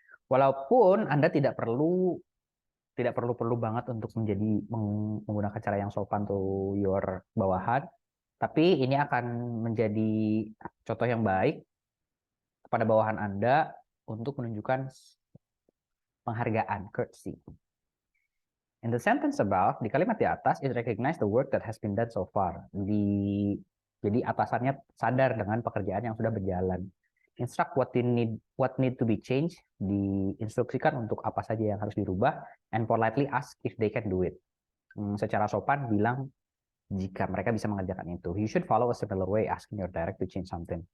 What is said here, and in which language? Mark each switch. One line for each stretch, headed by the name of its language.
Indonesian: Walaupun Anda tidak perlu banget untuk menggunakan cara yang sopan
English: to your
Indonesian: bawahan, tapi ini akan menjadi contoh yang baik kepada bawahan Anda untuk menunjukkan penghargaan, courtesy.
English: In the sentence above,
Indonesian: di kalimat di atas,
English: it recognize the work that has been done so far.
Indonesian: Jadi atasannya sadar dengan pekerjaan yang sudah berjalan.
English: Instruct what need to be changed,
Indonesian: diinstruksikan untuk apa saja yang harus dirubah,
English: and politely ask if they can do it.
Indonesian: Secara sopan bilang jika mereka bisa mengerjakan itu.
English: You should follow a similar way asking your direct to change something.